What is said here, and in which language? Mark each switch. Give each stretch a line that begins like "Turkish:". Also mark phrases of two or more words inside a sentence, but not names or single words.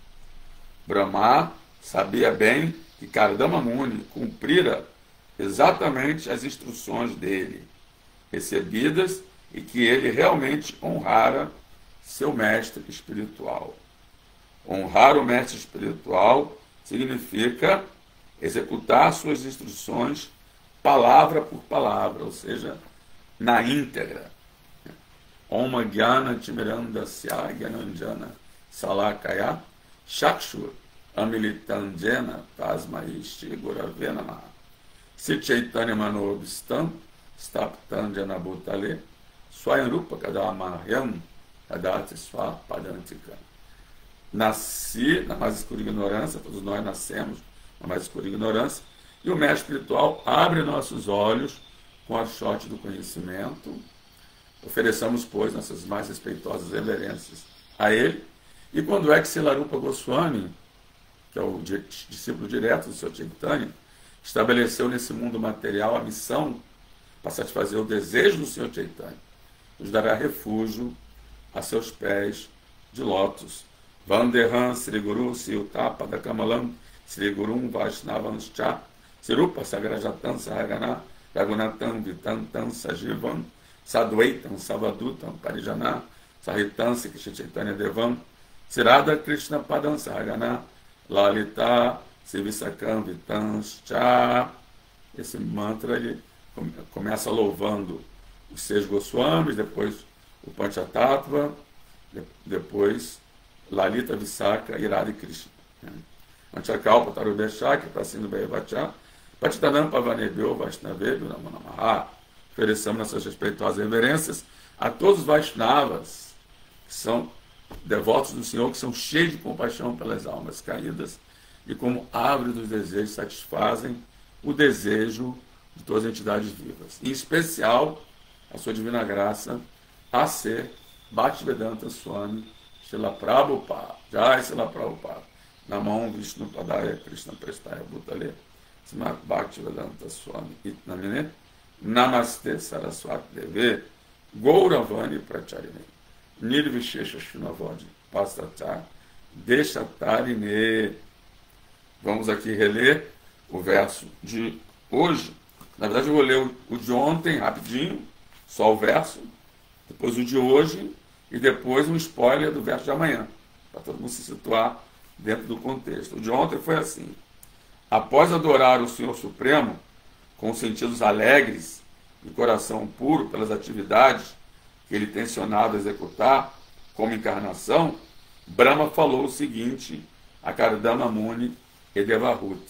Portuguese: Brahma sabia bem que Kardama Muni cumprira exatamente as instruções dele, recebidas, e que ele realmente honrara seu mestre espiritual. Honrar o mestre espiritual significa executar suas instruções palavra por palavra, ou seja, na íntegra.
Sanskrit: Om Jnana Timirandasya Gyananjana Salakaya Chakshur Amilitandjena Tasmai Shri Gurave Namaha Si Chaitanya Manobhistam Staptandjana Bhutale Swayamrupa Kadamahyam Kadati Swa Padantika.
Portuguese: Nasci na mais escura ignorância, todos nós nascemos na mais escura ignorância, e o mestre espiritual abre nossos olhos com o archote do conhecimento. Ofereçamos, pois, nossas mais respeitosas reverências a ele. E quando é que Silarupa Goswami, que é o discípulo direto do Sr. Chaitanya, estabeleceu nesse mundo material a missão para satisfazer o desejo do Sr. Chaitanya, nos dará refúgio a seus pés de lótus.
Sanskrit: Vandeham Sri Guru Siutapa Kamalam Sri Gurum Vaishnavanscha Sirupa Sagrajatam Sahagana Ragunatam Vitantam Sajivam Sadvaitam Savadutam Parijana Sahitam Sikhi Chaitanya Devam Sirada Krishna Padam Sahagana Lalita Sivisakam Vitanscha.
Portuguese: Esse mantra ele começa louvando os 6 Goswamis, depois o Panchatattva, depois Lalita Visakha Irada e Krishna.
Sanskrit: Anchakalpa Tarubeshak, Prasinda Bhaivacha, Patitanam Pavanebhyo Vaishnavebhyo Namo Namaha.
Portuguese: Ofereçamos nossas respeitosas reverências a todos os Vaishnavas, que são devotos do Senhor, que são cheios de compaixão pelas almas caídas, e como árvore dos desejos satisfazem o desejo de todas as entidades vivas. Em especial, a sua divina graça, a ser Bhaktivedanta Swami Srila Prabhupada. Jai Srila Prabhupada.
Sanskrit: Namam Vishnu Padaya Krishna Prestaya Bhutale Srimad Bhaktivedanta Swami Itnamine Namaste Saraswati Deve Gauravani Pracharine Nirvishesha Shinavodi Pastacha Deshatarine.
Portuguese: Vamos aqui reler o verso de hoje. Na verdade, eu vou ler o de ontem rapidinho, só o verso, depois o de hoje e depois um spoiler do verso de amanhã, para todo mundo se situar dentro do contexto. O de ontem foi assim: após adorar o Senhor Supremo com sentidos alegres e coração puro pelas atividades que ele tensionava executar como encarnação, Brahma falou o seguinte a Kardama Muni e Devahuti.